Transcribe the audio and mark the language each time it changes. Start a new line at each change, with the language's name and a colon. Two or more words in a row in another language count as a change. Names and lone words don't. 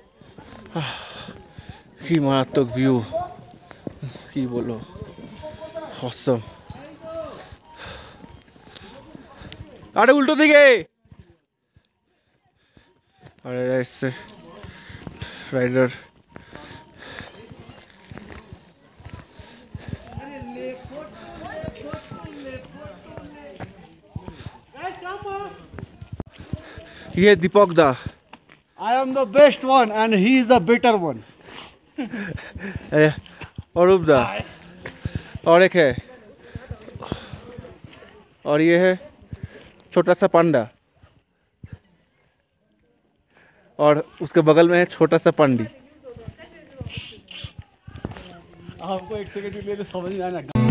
Bangla: কি মারাত্মক ভিউ, কি বলো, অসম। আরে উল্টো দিকে আরে এসছে রাইডার।
Hindi: ये दीपक दा,
English: I am the best one and he is the better one.
Hindi: अरूप दा, और एक है और ये है छोटा सा पांडा, और उसके बगल में है छोटा सा पांडी। आपको एक सेकंड के लिए तो समझ नहीं आया ना,